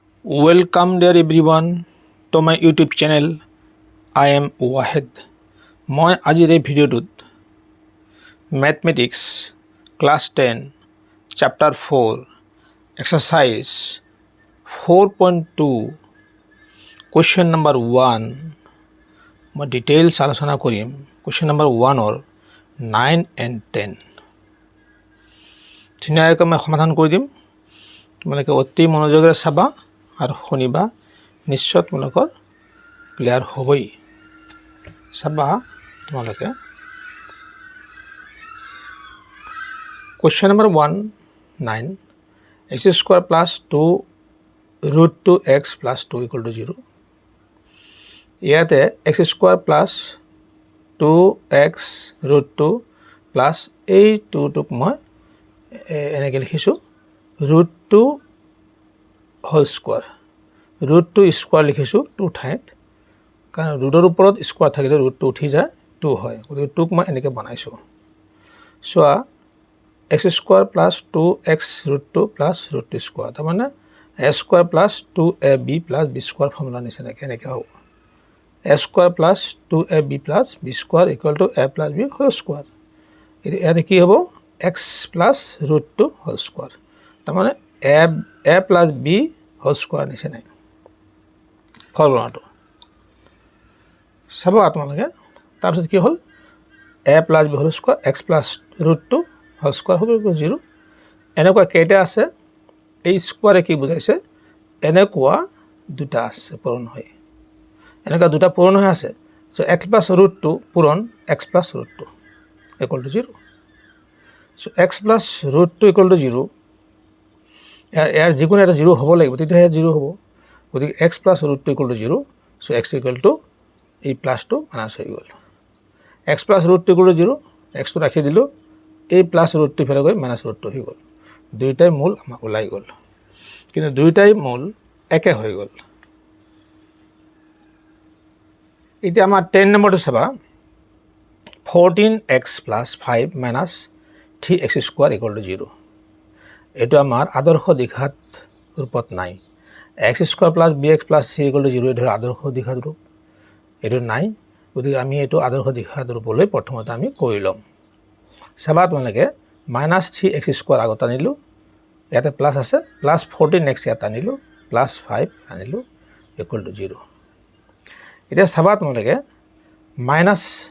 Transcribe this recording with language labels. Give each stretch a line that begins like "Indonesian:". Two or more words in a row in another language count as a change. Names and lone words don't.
English: Welcome dear everyone to my YouTube channel. I am Wahed.
Assamese: মই আজিৰ এই ভিডিঅ'টোত
English: Mathematics Class 10 Chapter 4 Exercise
Assamese: 4.2
English: Question number 1
Assamese: মই ডিটেইলছ আলোচনা কৰিম
English: Question number 1 or 9 and 10
Assamese: ধুনীয়াকৈ মই সমাধান কৰি দিম তোমালোকে অতি মনোযোগেৰে চাবা আৰু শুনিবা নিশ্চয় তোমালোকৰ ক্লিয়াৰ হ'বই চাবা তোমালোকে
English: Question number 1 9 x square plus 2 root 2x plus 2 equal to 0 ইয়াতে x square plus 2x root 2 plus
Assamese: এই 2 টুক মই এনেকৈ লিখিছোঁ
English: root 2 whole square root 2 square
Assamese: লিখিছোঁ 2 ঠাইত কাৰণ ৰুটৰ ওপৰত স্কোয়াৰ থাকিলে ৰুট 2 উঠি যায় 2 হয় গতিকে 2 ক মই এনেকৈ বনাইছোঁ চোৱা
English: x square plus 2x root 2 plus root 2 square তাৰমানে a square plus 2ab plus b square
Assamese: ফৰ্মুলা নিচিনাকৈ এনেকৈ হ'ব
English: a square plus 2ab plus b square equal to a plus b whole square
Assamese: ইয়াতে কি হ'ব
English: x plus root 2 whole square তাৰমানে a plus b whole square
Assamese: নিচিনাই ফৰ্মুলাটো চাবা তোমালোকে তাৰপিছত কি হ'ল
English: a plus b whole square x plus root 2 whole square
Assamese: হ'ব 0 এনেকুৱা কেইটা আছে এই স্কোয়াৰে কি বুজাইছে এনেকুৱা দুটা আছে পূৰণ হৈ এনেকুৱা দুটা পূৰণ হৈ আছে সো
English: x plus root 2
Assamese: পূৰণ
English: x plus root 2 equal to 0
Assamese: সো
English: x plus root 2 equal to 0
Assamese: ইয়াৰ যিকোনো এটা 0 হ'ব লাগিব তেতিয়াহে 0 হ'ব গতিকে
English: x plus root 2 equal to 0
Assamese: সো
English: x equal to
Assamese: এই প্লাস 2 মাইনাস হৈ গ'ল
English: x plus root 2 equal to 0
Assamese: x তো ৰাখি দিলো এই প্লাস
English: root 2
Assamese: ফেলে গৈ মাইনাস
English: root 2
Assamese: হৈ গ'ল দুইটাই মূল আমাৰ ওলাই গ'ল কিন্তু দুইটাই মূল একে হৈ গ'ল এতিয়া আমাৰ 10 নম্বৰটো চাবা
English: 14x plus 5 minus 3x square equal to 0
Assamese: এটো আমাৰ আদৰ্শ দ্বিঘাত ৰূপত নাই
English: x square plus bx plus c equal to 0
Assamese: এটো আদৰ্শ দ্বিঘাত ৰূপ এটো নাই গতিকে আমি এটো আদৰ্শ দ্বিঘাত ৰূপলৈ প্ৰথমতে আমি কৰি লম চাবা তোমালোকে
English: -3x square
Assamese: আগত আনিলো ইয়াতে প্লাস আছে প্লাস 14x ইয়াত আনিলো প্লাস 5 আনিলো ইকুৱেল টু 0 এতিয়া চাবা তোমালোকে মাইনাস